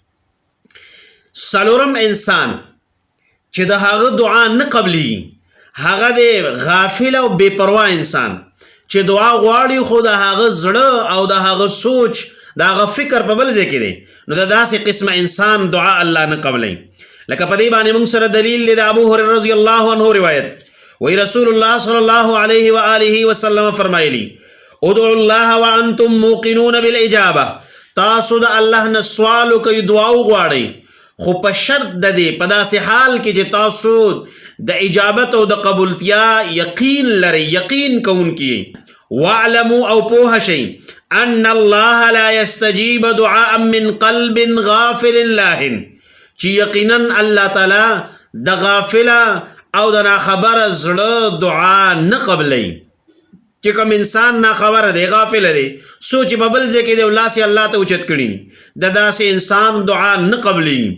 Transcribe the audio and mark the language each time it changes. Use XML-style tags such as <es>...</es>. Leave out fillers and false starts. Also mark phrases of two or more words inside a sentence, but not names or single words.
<ps>څلورم انسان چې د هغه دعا نه قبلي، هغه دی غافل او بے پروا انسان چې دعا غواړي خو د هغه زړه او د هغه سوچ د هغه فکر په بل ځای کې دی، نو د داسې قسمه انسان دعا الله نه قبلي. لکه په دې باندې موږ سره دلیل دی د ابو هريره</ps> <ar>رضی الله عنه</ar> <ps>روایت، وی رسول الله</ps> <ar>صلی الله علیه و آله وسلم</ar> <ps>فرمایلی</ps> <ar>ادعوا الله وانتم موقنون بالاجابه،</ar> <ps>تاسو د الله نه سوال کوي دعا وغواړئ، خو په شرط د دې په داسې حال کې چې تاسو د اجابت او د قبولتیا یقین لرئ، یقین کوونکي.</ps> <ar>واعلموا</ar> <ps>او پوه شئ</ps> <ar>ان الله لا يستجيب دعاء من قلب غافل لاهن،</ar> <ps>چې یقینا الله تعالی د غافله او د ناخبره زړه دعا نه قبلي. چې کوم انسان ناخبره دی، غافل دی، سوچ په بل ځای کې دی، لاس یې الله ته اوچت کړي، د داسې انسان دعا نه قبلي.</ps>